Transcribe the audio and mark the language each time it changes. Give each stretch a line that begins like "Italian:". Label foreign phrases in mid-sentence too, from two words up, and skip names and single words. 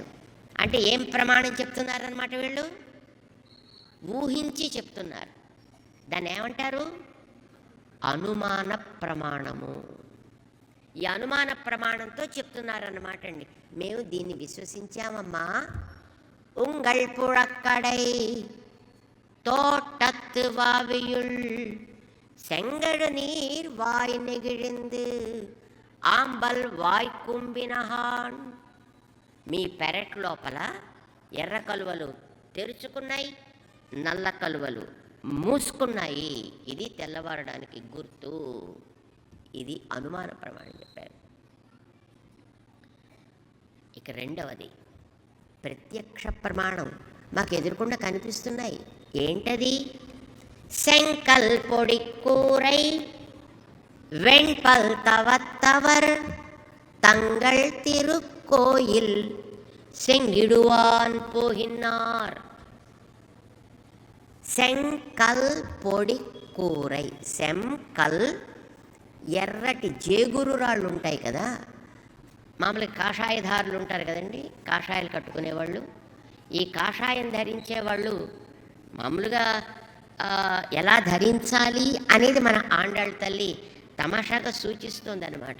Telugu: అంటే ఏం ప్రమాణం చెప్తున్నారన్నమాట? వీళ్ళు ఊహించి చెప్తున్నారు. దాన్ని ఏమంటారు? అనుమాన ప్రమాణము. ఈ అనుమాన ప్రమాణంతో చెప్తున్నారన్నమాట అండి. మేము దీన్ని విశ్వసించామమ్మా.
Tamil: ఉంగళ్ పుழக்கடை தோட்டத்து வாவியுள் செங்கடு நீர் வாய் நெகிழிந்து ஆம்பல் வாய் கூம்பினகாண்.
Telugu: మీ పెరట్ లోపల ఎర్ర కలువలు తెరుచుకున్నాయి, నల్ల కలువలు మూసుకున్నాయి. ఇది తెల్లవారడానికి గుర్తు. ఇది అనుమాన ప్రమాణం చెప్పారు. ఇక రెండవది ప్రత్యక్ష ప్రమాణం. మాకు ఎదురుకుండా కనిపిస్తున్నాయి. ఏంటది?
Tamil: செங்கல் பொடி கூரை வெண்பல் தவத்தவர் தங்கள் திருக்கோயில் செங்கிடுவான் போகினார். செங்கல் பொடி கூரை.
Telugu: శంకల్ ఎర్రటి జేగురు రాళ్ళు ఉంటాయి కదా, మామూలుగా కాషాయధారులు ఉంటారు కదండి, కాషాయాలు కట్టుకునేవాళ్ళు. ఈ కాషాయం ధరించేవాళ్ళు మామూలుగా ఎలా ధరించాలి అనేది మన ఆండాళ్ళ తల్లి తమాషాగా సూచిస్తుంది అనమాట.